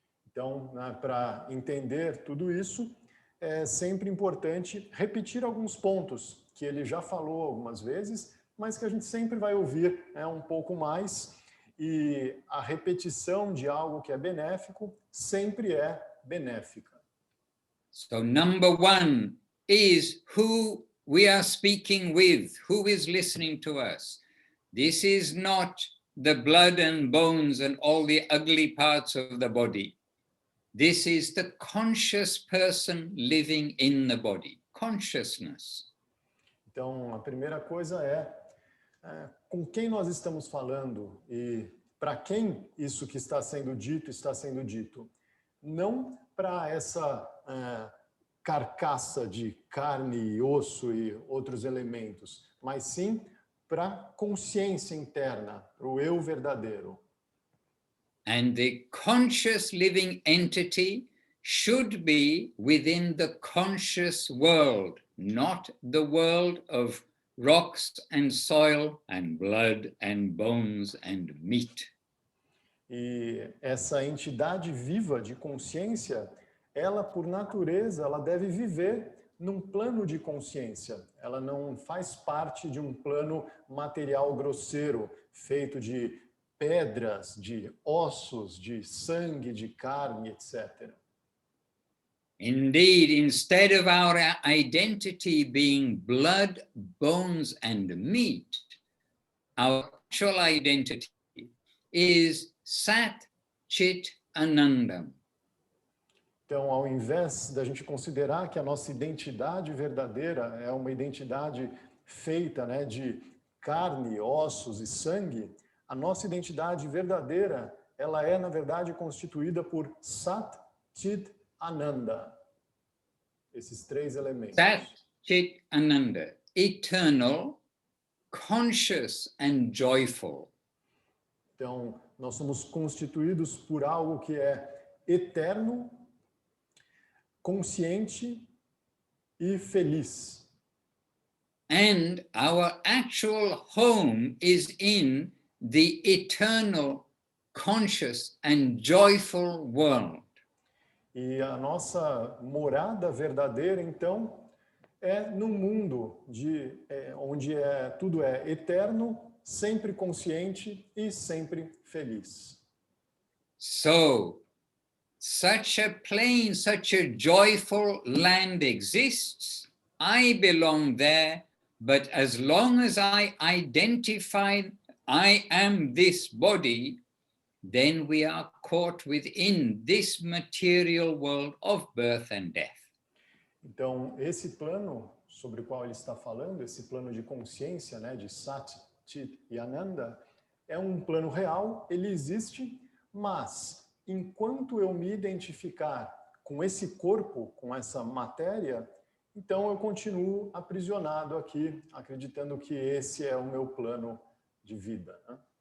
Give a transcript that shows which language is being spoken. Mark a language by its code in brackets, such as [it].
[pt] Então, né, para entender tudo isso, é sempre importante repetir alguns pontos que ele já falou algumas vezes, mas que a gente sempre vai ouvir, né, um pouco mais, e a repetição de algo que é benéfico sempre é benéfica. [en] So number one is who we are speaking with, who is listening to us. This is not the blood and bones and all the ugly parts of the body. This is the conscious person living in the body, consciousness. [pt] Então, a primeira coisa é com quem nós estamos falando e para quem isso que está sendo dito. Não para essa carcaça de carne e osso e outros elementos, mas sim para a consciência interna, para o eu verdadeiro. [en] And the conscious living entity should be within the conscious world, not the world of rocks and soil and blood and bones and meat. [pt] E essa entidade viva de consciência, ela por natureza, ela deve viver num plano de consciência. Ela não faz parte de um plano material grosseiro, feito de pedras, de ossos, de sangue, de carne, etc. [en] Indeed, instead of our identity being blood, bones, and meat, our actual identity is Sat Chit Anandam. [pt] Então, ao invés da gente considerar que a nossa identidade verdadeira é uma identidade feita, né, de carne, ossos e sangue, a nossa identidade verdadeira, ela é, na verdade, constituída por Sat Chit Ananda. Esses três elementos. [en] Sat Chit Ananda, eternal, conscious and joyful. [pt] Então, nós somos constituídos por algo que é eterno, consciente e feliz. [en] And our actual home is in the eternal, conscious and joyful world. [pt] E a nossa morada verdadeira, então, é no mundo onde tudo é eterno, sempre consciente e sempre feliz. [en] So, such a plane, such a joyful land exists. I belong there, but as long as I identify I am this body, then we are caught within this material world of birth and death. [pt] Então, esse plano sobre o qual ele está falando, esse plano de consciência, né, de Sat, Chit e Ananda, é um plano real, ele existe, mas enquanto eu me identificar com esse corpo, com essa matéria, então eu continuo aprisionado aqui, acreditando que esse é o meu plano de vida, né?